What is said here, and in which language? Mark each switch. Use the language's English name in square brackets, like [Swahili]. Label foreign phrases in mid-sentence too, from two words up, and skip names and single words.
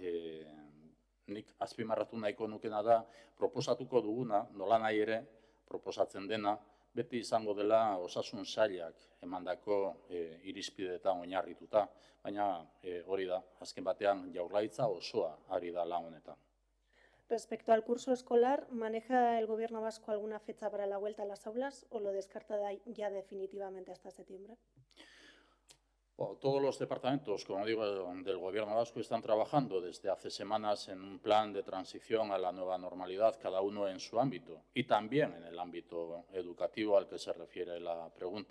[Basque] nik azpimarratu nahiko nukena da, proposatuko duguna, nola nahi ere, proposatzen dena, beti izango dela osasun sailak emandako irizpideetan oinarrituta, baina hori da, azken batean Jaurlaritza osoa ari da lan honetan. [Spanish] Respecto al curso escolar, ¿maneja el Gobierno vasco alguna fecha para la vuelta a las aulas o lo descarta ya definitivamente hasta septiembre? Bueno, todos los departamentos, como digo, del Gobierno vasco están trabajando desde hace semanas en un plan de transición a la nueva normalidad, cada uno en su ámbito y también en el ámbito educativo al que se refiere la pregunta.